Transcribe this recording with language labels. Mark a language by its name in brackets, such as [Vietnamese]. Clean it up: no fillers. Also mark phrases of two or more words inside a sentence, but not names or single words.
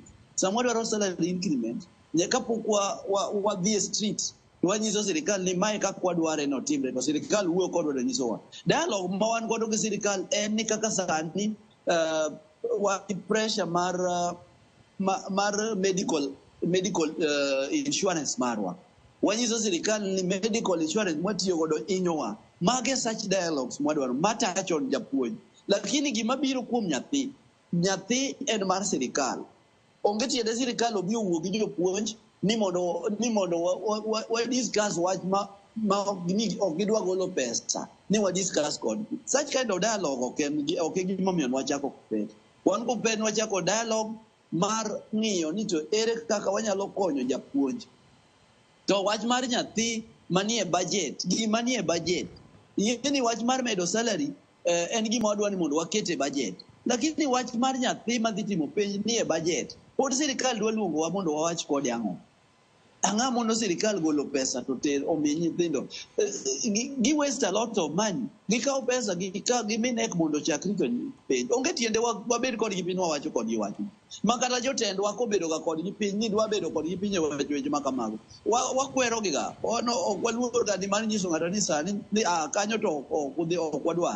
[Luo (Kenya and Tanzania)] Sama wadwaro [English] salary increment [Luo (Kenya and Tanzania)] nyaka pok wadhi e street wanyiso sirkal ni mae kaka wadware no timre to sirkal wuoyo kodwa to nyisowa. Dialogue ma wan godo gi sirkal en ni kaka sani pressure mar [English] medical insurance [Luo (Kenya and Tanzania)] marwa. Wanyiso sirkal ni [English] medical insurance [Luo (Kenya and Tanzania)] mwatiyo godo inyowa. Mage [English] such dialogues [Luo (Kenya and Tanzania)] mwadwaro matachon japuonj. Lakini gima biro kuom nyathi en mar sirkal. Onge tiende sirkal obi owuo gi jopuonj ni mondo wa discuss wach ma ok gidwa golo pesa ni wa discuss kod. [English] Such kind of dialogue [Luo (Kenya and Tanzania)] ok gima miyo wachako pet. Wan ko pet wachako dialogue mar ng'iyo ni to ere kaka wanyalo konyo japuonj. To wach mar nyathi manie budget, gima nie budget. Yeni wach mar medo salary en gima wadwa ni mondo wakete budget. Lakini wach mar nyathi madhi timo penj nie budget. Pod sirkal dwa luongo wa mondo wawach kode ang'o. Ang'a mondo sirkal golo pesa to omi nyithindo. [English] Gi waste a lot of money. [Luo (Kenya and Tanzania)] Gikaw pesa giminek mondo chak rito penj. Onge tiende wabed kod gi piny wawacho kod gi wacho. Makata jotendwa kobedo ga kod gi piny ni dwa bedo kod gi piny e weche ma kamago. Wakwero gi ga. Ok waluor ga ni mar nyiso ng'ato ni sani ni kanyo to ok wadwar.